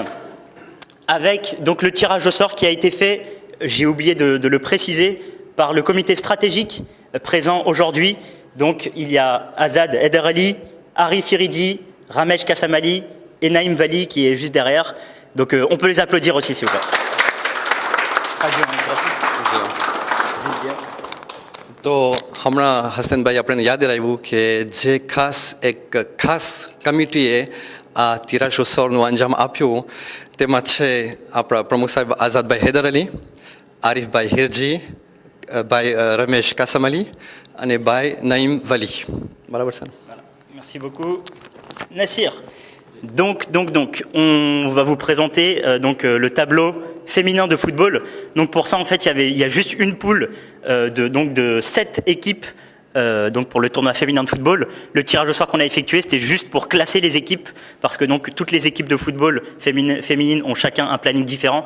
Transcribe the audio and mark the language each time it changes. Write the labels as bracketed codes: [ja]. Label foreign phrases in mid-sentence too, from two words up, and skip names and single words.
[fr] Avec donc le tirage au sort qui a été fait, j'ai oublié de le préciser, par le comité stratégique présent aujourd'hui. Donc il y a Azad Eder Ali, Arif Iridi, Ramesh Kassamali et Naïm Vali qui est juste derrière. Donc on peut les applaudir aussi s'il vous plaît. [gu] તો હમણાં હસનભાઈ આપણને યાદ આવ્યું કે જે ખાસ કમિટીએ આ તિરાશો સોરનું અંજામ આપ્યું તેમાં છે આપણા પ્રમુખ સાહેબ આઝાદભાઈ હૈદર અલી, આરિફભાઈ હિરજી, ભાઈ રમેશ કાસમલી અને ભાઈ નઈમ વલી. બરાબર છે? [fr] Merci beaucoup. Nassir. Donc, on va vous présenter le tableau féminin de football. Donc pour ça, en fait, il y a juste une poule de 7 équipes pour le tournoi féminin de football. Le tirage au sort qu'on a effectué, c'était juste pour classer les équipes, parce que donc toutes les équipes de football féminines ont chacun un planning différent.